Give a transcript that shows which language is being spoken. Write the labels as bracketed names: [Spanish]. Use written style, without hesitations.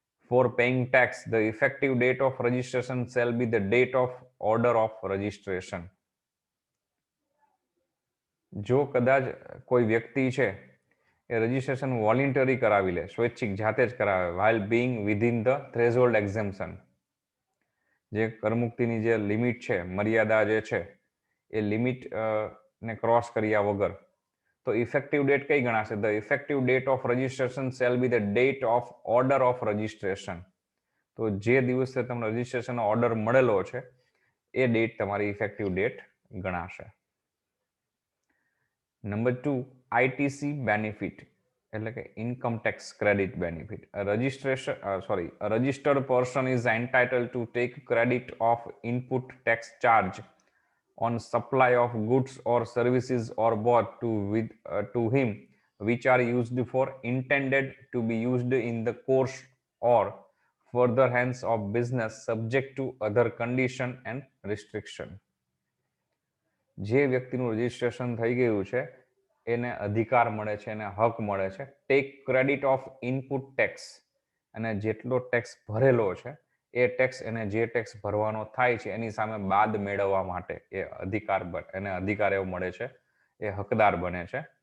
[English] For paying tax, the effective date of registration shall be the date of order of registration. [Gujarati] જો કદાચ કોઈ વ્યક્તિ છે એ registration voluntary કરાવી લે, સ્વૈચ્છિક જાતે જ કરાવે, [English] while being within the threshold exemption, [Gujarati] જે કરમુક્તિની જે લિમિટ છે, મર્યાદા જે છે એ લિમિટ ને ક્રોસ કર્યા વગર, તો ઇફેક્ટિવ ડેટ કઈ ગણાશે? [English] The effective date of registration shall be the date of order of registration. [Gujarati] તો જે દિવસે તમને રજીસ્ટ્રેશનનો ઓર્ડર મળેલો છે એ ડેટ તમારી ઇફેક્ટિવ ડેટ ગણાશે. [English] number 2, ITC benefit [Gujarati] એટલે કે [English] Income tax credit benefit. A registered person is entitled to take credit of input tax charge on supply of goods or services or both to him which are used for intended to be used in the course or further hence of business subject to other condition and restriction. [Gujarati] જે વ્યક્તિનું registration થઈ ગયું છે એને અધિકાર મળે છે, એને હક મળે છે [English] take credit of input tax, [Gujarati] અને જેટલો ટેક્સ ભરેલો છે એ ટેક્સ એને જે ટેક્સ ભરવાનો થાય છે એની સામે બાદ મેળવવા માટે એ અધિકાર એવો મળે છે, એ હકદાર બને છે